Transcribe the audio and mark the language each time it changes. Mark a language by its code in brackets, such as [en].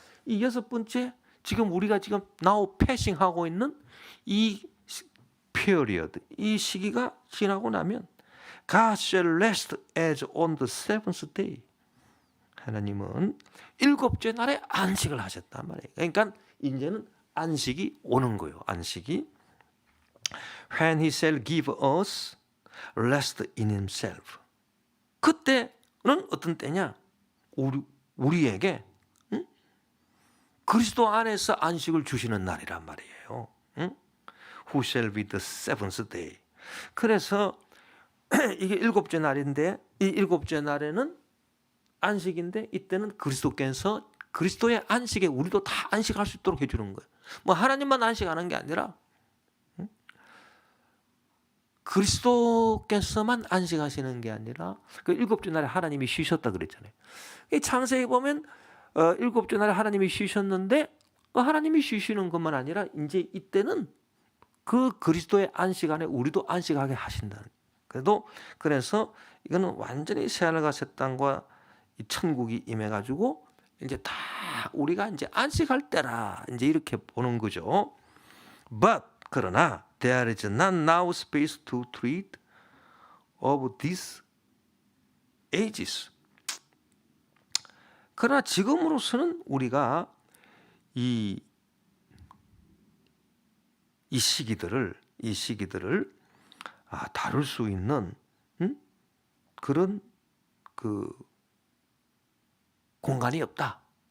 [ko] 이 여섯 번째 지금 우리가 지금 [en] now passing [ko] 하고 있는 이 period, 이 시기가 지나고 나면 [en] God shall rest as on the seventh day. [ko] 하나님은 일곱째 날에 안식을 하셨단 말이에요. 그러니까 이제는 안식이 오는 거예요. 안식이. [en] When he shall give us rest in himself. [ko] 그때는 어떤 때냐? 우리에게 그리스도 안에서 안식을 주시는 날이란 말이에요. [en] Who shall be the seventh day. [ko] 그래서 이게 일곱째 날인데 이 일곱째 날에는 안식인데 이때는 그리스도께서 그리스도의 안식에 우리도 다 안식할 수 있도록 해주는 거예요. 뭐 하나님만 안식하는 게 아니라 그리스도께서만 안식하시는 게 아니라 그 일곱째 날에 하나님이 쉬셨다 그랬잖아요. 이 창세기 보면 일곱째 날에 하나님이 쉬셨는데 하나님이 쉬시는 것만 아니라 이제 이때는 그 그리스도의 안식 안에 우리도 안식하게 하신다는. 그래서 이거는 완전히 새하늘과 새 땅과 이 천국이 임해가지고 이제 다 우리가 이제 안식할 때라 이제 이렇게 보는 거죠. [en] But 그러나 there is not now space to treat of these ages. [ko] 그러나 지금으로서는 우리가 이 시기들을 다룰 수 있는 그런 그 공간이 없다.